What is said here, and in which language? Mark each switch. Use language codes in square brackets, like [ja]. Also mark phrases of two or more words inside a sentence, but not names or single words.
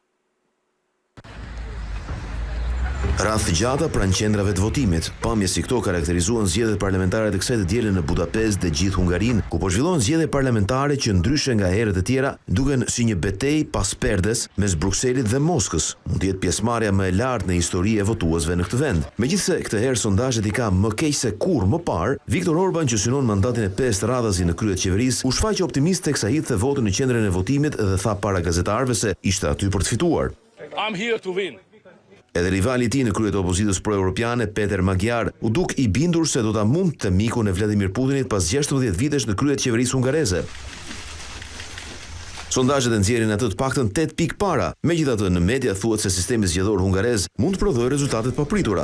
[sq] Radh gjata pranë qendrave të votimit, pamje si këto karakterizuan zgjedhjet parlamentare të kësaj të dielën në Budapest dhe gjithë Hungarinë, ku po zhvillohen zgjedhje parlamentare që ndryshe nga herët e tjera duken si një betejë pas perdes mes Brukselit dhe Moskës. Mund të jetë pjesëmarrja më e lartë në histori e votuesve në këtë vend. Megjithse këtë herë sondazhet i ka më keq se kurrë më parë, Viktor Orban që synon mandatin e 5 radhazi në krye të qeverisë, u shfaq optimist teksa hidhte votën në qendrën e votimit dhe tha para gazetarëve se ishte aty për të fituar. [en] I'm here to win. [sq] Edhe rivali i tij në krye të opozitës pro-europiane, Peter Magyar, u duk i bindur se do ta mundte mikun e Vladimir Putinit pas 16 vitesh në krye të qeverisë hungareze. Sondazhet e nxjerrin atë të paktën 8 pikë para. Megjithatë, në media thuhet se sistemi zgjedhor hungarez mund të prodhojë rezultate të papritura.